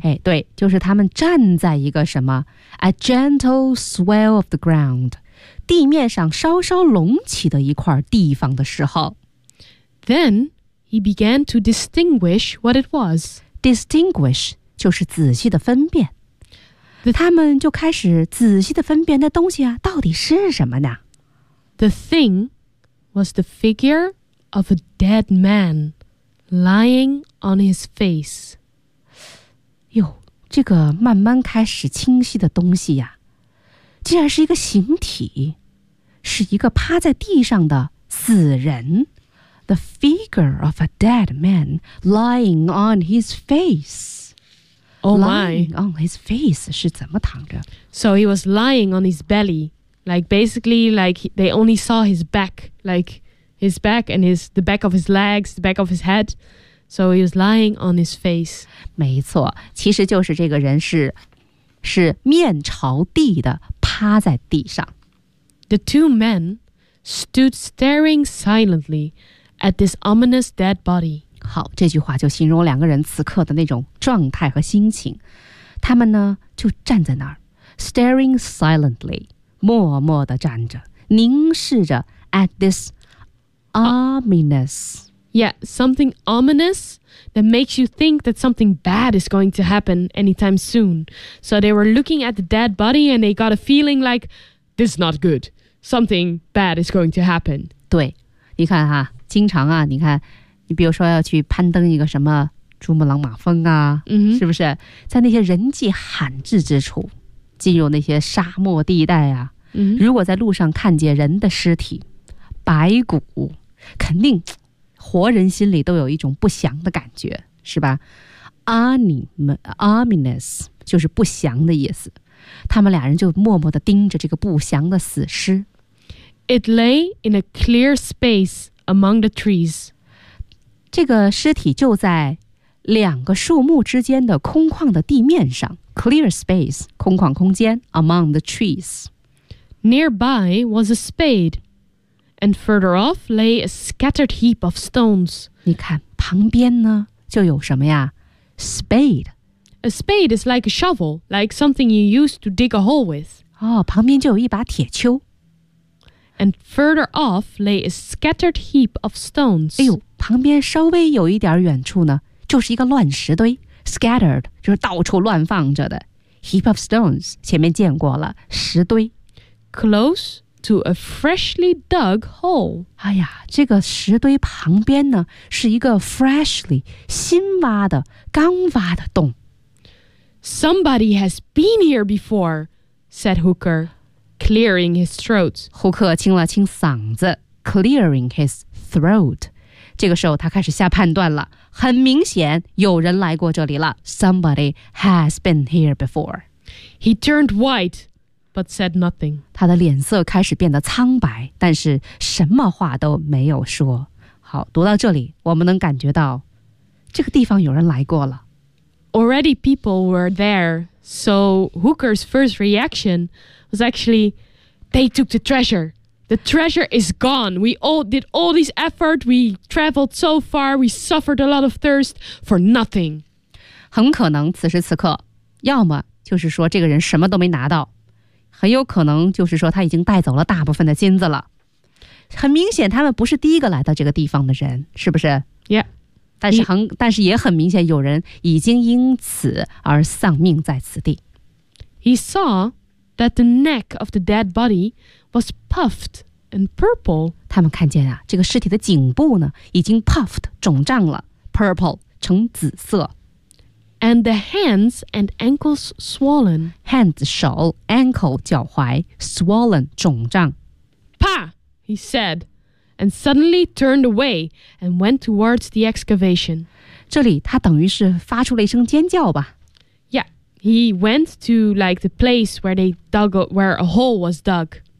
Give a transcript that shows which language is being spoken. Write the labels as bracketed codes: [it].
[zh] 哎，对，就是他们站在一个什么 [en] a gentle swell of the ground, [zh] 地面上稍稍隆起的一块地方的时候。 [en] Then he began to distinguish what it was. [zh] Distinguish 就是仔细的分辨。他们就开始仔细的分辨那东西啊到底是什么呢 [en] The thing was the figure of a dead man lying on his face. [zh] 哟，这个慢慢开始清晰的东西呀，竟然是一个形体，是一个趴在地上的死人。 [en] The figure of a dead man lying on his face. Oh my. Lying on his face [zh] 是怎么躺着 [en] ？So he was lying on his belly. Like basically, like they only saw his back, like his back and his the back of his legs, the back of his head. So he was lying on his face. [zh] 没错，其实就是这个人是面朝地的趴在地上。 [en] The two men stood staring silently at this ominous dead body. [zh] 好，这句话就形容两个人此刻的那种状态和心情。他们呢就站在那儿 ， [en] staring silently， [zh] 默默地站着，凝视着 [en] at this ominous. Yeah, something ominous that makes you think that something bad is going to happen anytime soon. So they were looking at the dead body and they got a feeling like, this is not good. Something bad is going to happen. [zh] 对，你看哈，经常啊，你看，你比如说要去攀登一个什么珠穆朗玛峰啊、 mm-hmm. 是不是？在那些人迹罕至之处，进入那些沙漠地带啊、 mm-hmm. 如果在路上看见人的尸体，白骨，肯定活人心里都有一种不祥的感觉，是吧 ？Ominous 就是不祥的意思。他们俩人就默默地盯着这个不祥的死尸。 [en] It lay in a clear space among the trees. [zh] 这个尸体就在两个树木之间的空旷的地面上 ， [en] clear space [zh] 空旷空间 ， [en] among the trees. Nearby was a spade. And further off lay a scattered heap of stones. [zh] 你看旁边呢就有什么呀 ？Spade. [en] A spade is like a shovel, like something you use to dig a hole with. [zh] 哦，旁边就有一把铁锹。 [en] And further off lay a scattered heap of stones. [zh] 哎呦，旁边稍微有一点远处呢，就是一个乱石堆。 Scattered 就是到处乱放着的。 [en] Heap of stones [zh] 前面见过了，石堆。 [en] Close. To a freshly dug hole. [zh] 哎呀，这个石堆旁边呢，是一个 freshly 新挖的、刚挖的洞。 [en] Somebody has been here before, said Hooker, clearing his throat. [zh] 胡克清了清嗓子 ， [en] clearing his throat. [zh] 这个时候，他开始下判断了。很明显，有人来过这里了。 [en] Somebody has been here before. He turned white. But said nothing. [zh] 他的脸色开始变得苍白，但是什么话都没有说。好，读到这里，我们能感觉到这个地方有人来过了。 [en] Already people were there, so Hooker's first reaction was actually, they took the treasure. The treasure is gone. We all did all this effort. We traveled so far. We suffered a lot of thirst for nothing. [zh] 很可能此时此刻，要么就是说这个人什么都没拿到。很有可能就是说他已经带走了大部分的金子了。很明显他们不是第一个来到这个地方的人，是不是 [en] ？Yeah， [zh] 但是也很明显有人已经因此而丧命在此地。 [en] He saw that the neck of the dead body was puffed and purple. [zh] 他们看见啊，这个尸体的颈部呢已经 puffed 肿胀了 ，purple 成紫色。 [en] And the hands and ankles swollen. [zh] Hands 手 ankle 脚踝 swollen 肿胀 [en] Pa, he said, and suddenly turned away and went towards the excavation. [zh] 这里他等于是发出了一声尖叫吧 [en] Yeah, he went to like the place where they dug a, where a hole was dug.